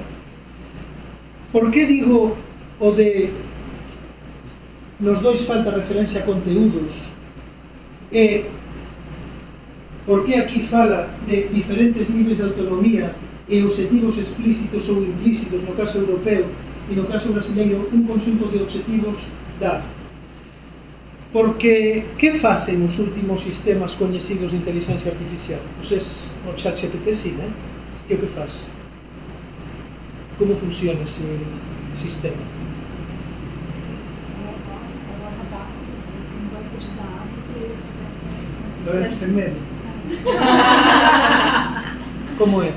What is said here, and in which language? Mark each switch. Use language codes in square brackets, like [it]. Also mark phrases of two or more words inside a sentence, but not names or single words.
[gl] Por que digo o de nos dois falta referencia a conteúdos e por que aquí fala de diferentes niveis de autonomía e obxectivos explícitos ou implícitos no caso europeo e no caso brasileiro un conxunto de obxectivos dado? Porque que facen os últimos sistemas coñecidos de inteligencia artificial? Uses o chat GPT, sí, né? Que o que faz? Como funciona ese sistema? [pt] Sem medo. [gl] Como é?